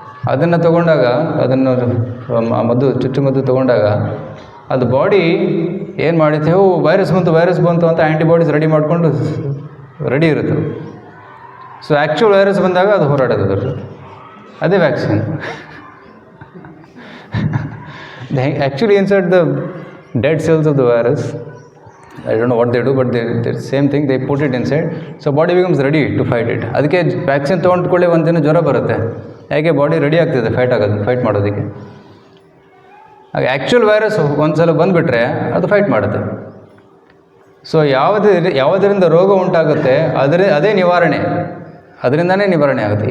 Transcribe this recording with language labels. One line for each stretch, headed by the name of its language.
Kannada: ಅದನ್ನು ತಗೊಂಡಾಗ, ಅದನ್ನು ಚುಚ್ಚುಮದ್ದು ತಗೊಂಡಾಗ ಅದು ಬಾಡಿ ಏನು ಮಾಡುತ್ತೆ, ವೈರಸ್ ಬಂತು ಅಂತ ಆ್ಯಂಟಿಬಾಡೀಸ್ ರೆಡಿ ಮಾಡಿಕೊಂಡು ರೆಡಿ ಇರುತ್ತೆ. ಸೊ ಆ್ಯಕ್ಚುಲ್ ವೈರಸ್ ಬಂದಾಗ ಅದು ಹೋರಾಡೋದು, ಅದೇ vaccine.
English: They actually insert the dead cells of the virus. I don't know what they do, but the same thing, they put it inside. So body becomes ready to fight it.
Kannada: ಅದಕ್ಕೆ vaccine ತೊಗೊಂಡ್ಕೊಳ್ಳಿ ಒಂದು ದಿನ ಜ್ವರ ಬರುತ್ತೆ. ಯಾಕೆ? Body ready ಆಗ್ತಿದೆ fight ಮಾಡೋದಕ್ಕೆ. ಹಾಗೆ actual virus ಒಂದು ಸಲ ಬಂದುಬಿಟ್ರೆ ಅದು ಫೈಟ್ ಮಾಡುತ್ತೆ. ಸೊ ಯಾವುದರಿಂದ ರೋಗ ಉಂಟಾಗುತ್ತೆ ಅದೇ ನಿವಾರಣೆ, ಅದರಿಂದನೇ ನಿವಾರಣೆ ಆಗುತ್ತೆ.